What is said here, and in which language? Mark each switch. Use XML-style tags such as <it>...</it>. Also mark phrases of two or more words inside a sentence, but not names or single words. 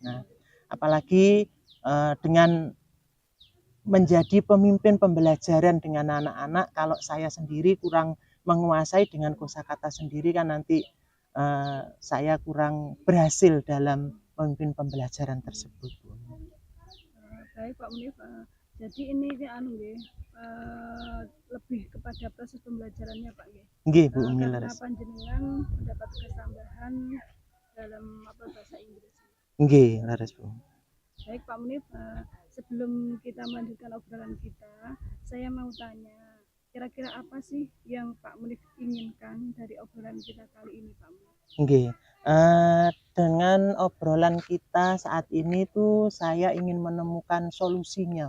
<id>Nah, apalagi dengan menjadi pemimpin pembelajaran dengan anak-anak, kalau saya sendiri kurang menguasai dengan kosakata sendiri kan nanti saya kurang berhasil dalam memimpin pembelajaran tersebut. Baik Pak Munif, Jadi ini anu nggih, lebih kepada proses pembelajarannya Pak nggih.</id> <jv>Nggih Bu Umi</jv> <id>Karena</id> <jv>leres.</jv> <id>panjenengan mendapat tugas tambahan dalam bahasa Inggris.</id> <jv>Nggih leres Bu.</jv> <id>Baik Pak Munif, sebelum kita melanjutkan obrolan kita, saya mau tanya, kira-kira apa sih yang Pak Munif inginkan dari obrolan kita kali ini Pak Munif?</id> <jv>Nggih.</jv> <id>Dengan obrolan kita saat ini tuh saya ingin menemukan solusinya.</id>